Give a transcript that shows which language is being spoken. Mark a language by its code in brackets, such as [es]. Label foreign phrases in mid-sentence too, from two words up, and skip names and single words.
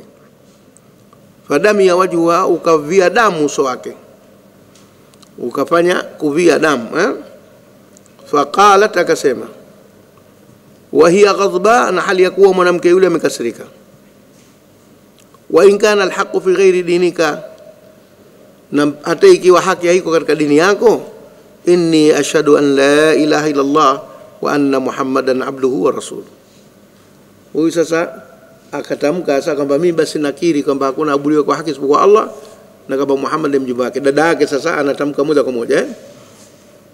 [ar] فدمي وجهها, [sw] ukavia damu uso wake, ukafanya kuvia damu. [ar] فقالت, akasema, وهي غضبى, [sw] na hali ya kuwa mwanamke yule amekasirika, [ar] وإن كان الحق في غير دينك, [sw] na hata ikiwa haki haiko katika dini yako, [ar] إني أشهد أن لا إله إلا الله وأن محمدا عبده ورسوله. [sw] Huyu sasa akatamka sasa kwamba mimi basi nakiri kwamba hakuna abudiwa kwa haki isipokuwa Allah na kwamba Muhammad ni mjumbe wake. Dada yake sasa anatamka moja kwa moja,